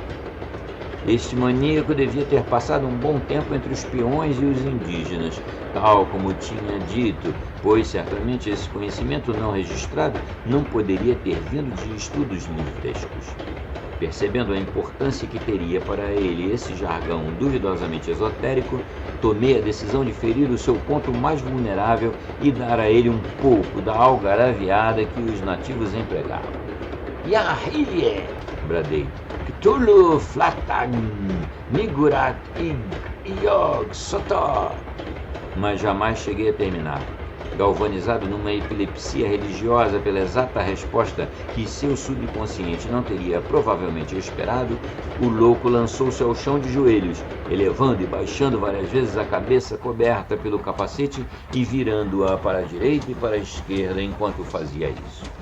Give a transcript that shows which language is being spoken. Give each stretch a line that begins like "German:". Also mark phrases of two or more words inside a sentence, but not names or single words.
Portuguese: Este maníaco devia ter passado um bom tempo entre os peões e os indígenas, tal como tinha dito, pois certamente esse conhecimento não registrado não poderia ter vindo de estudos livrescos. Percebendo a importância que teria para ele esse jargão duvidosamente esotérico, tomei a decisão de ferir o seu ponto mais vulnerável e dar a ele um pouco da algaraviada que os nativos empregavam. Yahie! Bradei. Cthulhu Flatag Nigurat Ig Iog Sotó. Mas jamais cheguei a terminar. Galvanizado numa epilepsia religiosa pela exata resposta que seu subconsciente não teria provavelmente esperado, o louco lançou-se ao chão de joelhos, elevando e baixando várias vezes a cabeça coberta pelo capacete e virando-a para a direita e para a esquerda enquanto fazia isso.